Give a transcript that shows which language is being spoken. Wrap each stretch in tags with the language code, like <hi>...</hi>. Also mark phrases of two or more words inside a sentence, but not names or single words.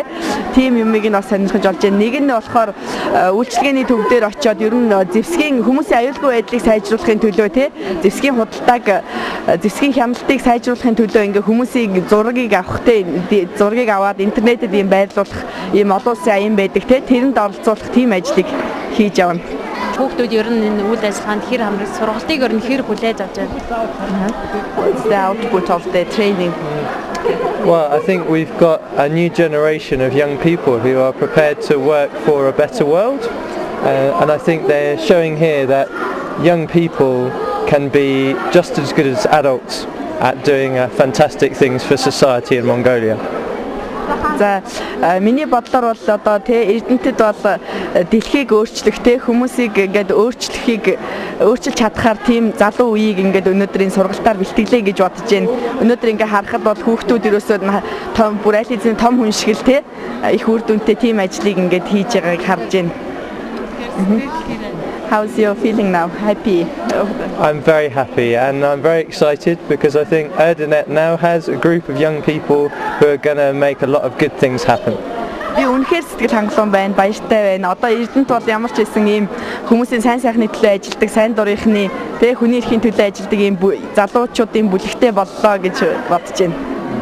<mn>Тийм юмыг нь бас сонирхож болж байна. Нэг нь болохоор үйлчлэгээний төв дээр очиод ер нь зэвсгийн хүмүүсийн аюулгүй байдлыг сайжруулахын төлөө тий зэвсгийн худалдааг зэвсгийн хяналтыг сайжруулахын төлөө ингээ хүмүүсийн зургийг авахтай зургийг аваад интернетэд ийм байрлуулах ийм олон улсын аян байдаг тий тэрэнд оролцуулах тийм ажлыг хийж явна. Хүүхдүүд ер нь энэ үйл ажиллагаанд хэр хамрах сургалтыг ер нь хэр хүлээж авч байна?</mn> <en>What's the output of the training? Well, I think we've got a new generation of young people who are prepared to work for a better world, and I think they're showing here that young people can be just as good as adults at doing fantastic things for society in Mongolia.</en> <mn>За миний бодлоор бол одоо тий Эрдэнэтэд бол дэлхийг өөрчлөх тий хүмүүсийг ингээд өөрчилж чадхаар тийм залуу үеийг ингээд өнөөдрийн сургалтаар бэлтгэлээ гэж бодож байна. Өнөөдөр ингээд харахад бол хүүхдүүд ерөөсөө том бүр аль хэзээ том хүн шиг л тий их үр дүнтэй тийм ажлыг ингээд хийж байгааг харж байна.</mn> <en>How's your feeling now? Happy? I'm very happy and I'm very excited because I think Erdenet now has a group of young people who are going to make a lot of good things happen.</en> <mn>Би үнэхээр сэтгэл хангалуун байна, баяртай байна. Одоо Эрдэнэт бол ямар ч байсан ийм хүмүүсийн сайн сайхны төлөө ажилладаг, сайн дурынхны, тэ хүний эрхийн төлөө ажилладаг ийм залуучуудын бүлэгтэй боллоо гэж бодож байна.</mn>